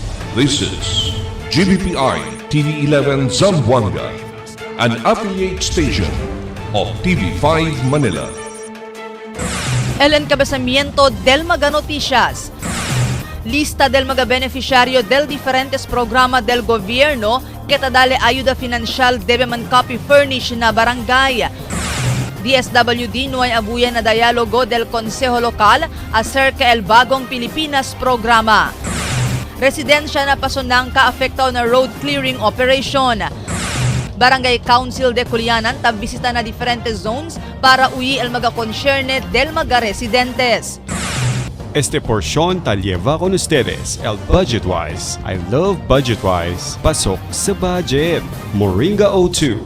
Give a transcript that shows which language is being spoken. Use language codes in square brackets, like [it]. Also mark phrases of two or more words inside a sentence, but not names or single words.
[en] This is GBPI TV11 Zamboanga, an affiliate station of TV5 Manila. [cbk] El encabezamiento del mga noticias. Lista del mga beneficiario del diferentes programa del gobierno que dale ayuda financial debe man copy furnish na barangay. DSWD no ay abuyan na dialogo del Consejo Local acerca el bagong Pilipinas programa. Residensya na pasunang ka-afektaw na road clearing operation. Barangay Council de Culianan tabbisita na diferentes zones para uyi el mga concernet del mga residentes. Este porción tal lleva con ustedes el Budget-Wise. [en] I love Budget-Wise. [tl] Pasok sa budget. Moringa O2.